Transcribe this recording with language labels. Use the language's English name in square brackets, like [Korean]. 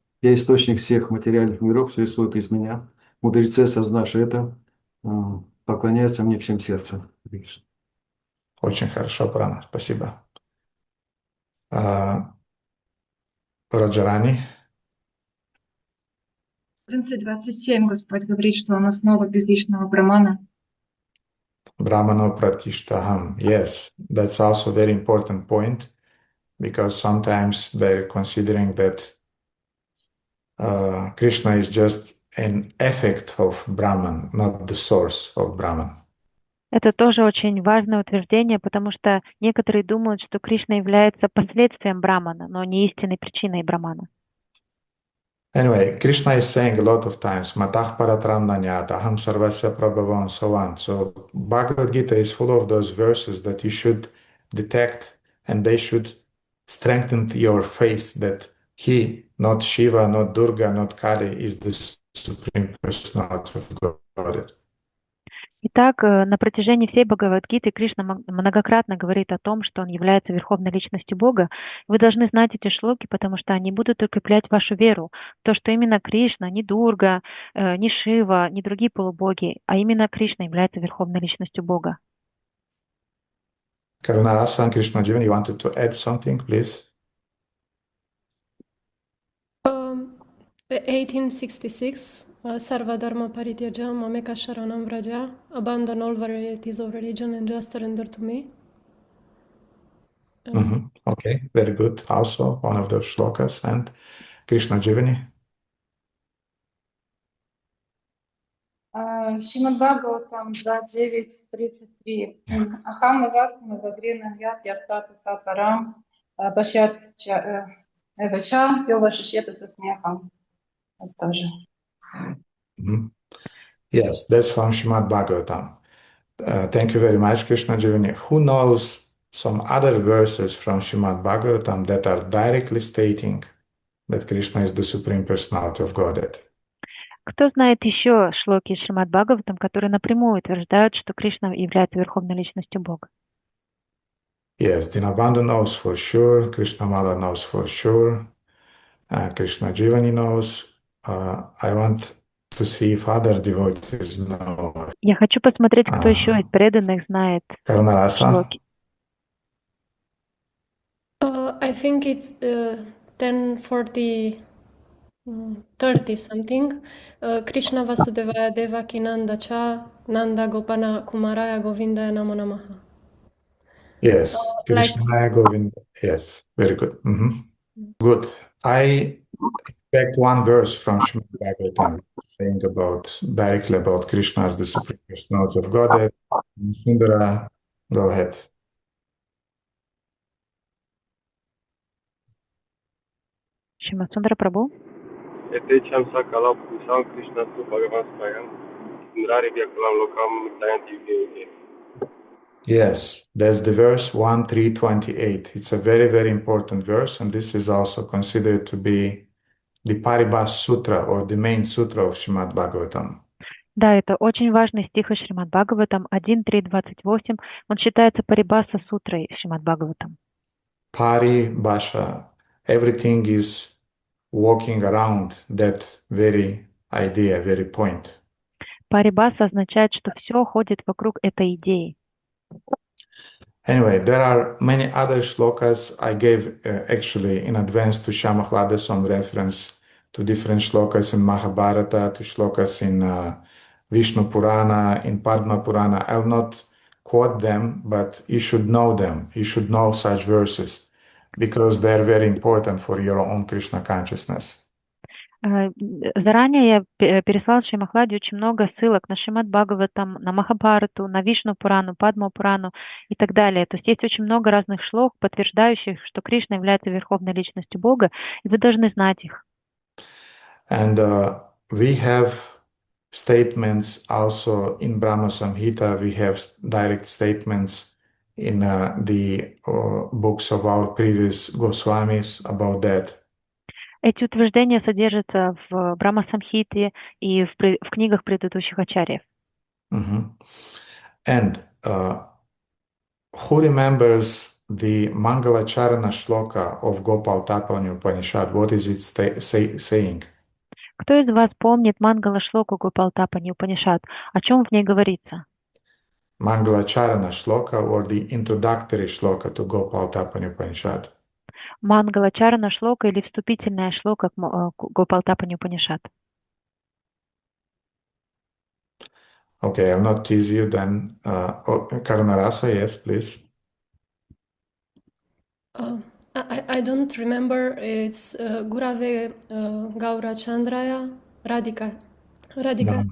[Russian] Я источник всех материальных миров, все исходит из меня. Мудрецы, осознавшие это, поклоняются мне всем сердцем. Очень хорошо, Прана, спасибо. Раджарани, 11:27 Господь говорит, что он основа безличного брамана. [Sanskrit] Brahmano Pratishtaham. [English] Yes, that's also a very important point because sometimes they're considering that Krishna is just an effect of Brahman, not the source of Brahman. [Russian] Это тоже очень важное утверждение, потому что некоторые думают, что Кришна является последствием Брамана, но не истинной причиной Брамана. [English] Anyway, Krishna is saying a lot of times, [Sanskrit] Matah Paratramnanyata, Aham Sarvasya Prabhava, [English] and so on. So Bhagavad Gita is full of those verses that you should detect and they should strengthen your faith that he, not Shiva, not Durga, not Kali, is the Supreme Personality of God. [Russian] Итак, на протяжении всей Бхагавад-гиты Кришна многократно говорит о том, что он является верховной личностью Бога. Вы должны знать эти шлоки, потому что они будут укреплять вашу веру в то, что именно Кришна, не Дурга, не Шива, не другие полубоги, а именно Кришна является верховной личностью Бога. [English] Karunarasan Krishna Jivan, you wanted to add something, please? 1866, [Sanskrit] Sarva Dharma Parityaja, Mameka Sharanam Vraja, [English] abandon all varieties of religion and just surrender to me. Okay, very good. Also, one of those shlokas. And Krishna Jivani. [Sanskrit] Шримад Бхагаватам 2.9.33. Ахам Авасма Вагринам Ят Ятата Сатарам Пашат Эвача Йова Шишета [Russian] со смехом. Это тоже. [English] Yes, that's from Srimad Bhagavatam. Thank you very much, Krishna Jivani. Who knows some other verses from Srimad Bhagavatam that are directly stating that Krishna is the Supreme Personality of Godhead? [Russian] Кто знает еще шлоки из Шримад Бхагаватам, которые напрямую утверждают, что Кришна является верховной личностью Бога? [English] Yes, Dinabandhu knows for sure, Krishna Mala knows for sure, Krishna Jivani knows. I want to see if other devotees know. [Russian] Я хочу посмотреть, кто еще из преданных знает [English] Karunarasa? [Russian] шлоки. [English] I think it's 10:40, 30 something. [Sanskrit] Krishna Vasudevaya Devaki Nanda Cha Nanda Gopana Kumaraya Govindaya Namo Namaha. [English] Yes, Krishna Govinda. Yes, very good. Good. I expect one verse from Srimad Bhagavatam saying directly about Krishna as the Supreme Personality of Godhead. Sundara, go ahead. [Russian] Шримад Прабhu. [Sanskrit] यथेच्छं सकलं पुरुषं कृष्णस्तु भगवान् स्वयं इन्द्रारिव्यकुलं लोकं दयन्ति युगे युगे. [English] Yes, that's the verse 1.3.28. It's a very, very important verse, and this is also considered to be the Paribhas Sutra or the main sutra of Srimad Bhagavatam. [Russian] Да, это очень важный стих из Шримад Бхагаватам 1.3.28. Он считается Парибаса сутрой Шримад Бхагаватам. [English] Paribhasha, everything is walking around that very idea, very point. [Russian] Парибаса означает, что все ходит вокруг этой идеи. [English] Anyway, there are many other shlokas. I gave actually in advance to Shamahlada some reference to different shlokas in Mahabharata, to shlokas in Vishnu Purana, in Padma Purana. I'll not quote them, but you should know them. You should know such verses because they're very important for your own Krishna consciousness. [Russian] Заранее я переслал Шримахладе очень много ссылок на Шримад Бхагаватам, на Махабхарату, на Вишну Пурану, Падма Пурану и так далее. То есть есть очень много разных шлок, подтверждающих, что Кришна является верховной личностью Бога, и вы должны знать их. [English] And we have statements also in Brahma Samhita. We have direct statements in the books of our previous Goswamis about that. [Russian] Эти утверждения содержатся в Брахма Самхите и в книгах предыдущих ачарьев. [English] And who remembers the Mangalacharana Shloka of Gopal Tapani Upanishad, what is it saying? [Russian] Кто из вас помнит Мангала Шлоку Гопалтапани Упанишад? О чем в ней говорится? [English] Mangalacharana Shloka or the introductory Shloka to Gopal Tapani Upanishad? [Russian] Мангалачарана Шлока или вступительная шлока к Гопалтапани Упанишад? [English] Okay, I'll not tease you then. Karunarasa, yes, please. I don't remember. [Sanskrit] It's Gurave Gaura Chandraya Radhika [English] No,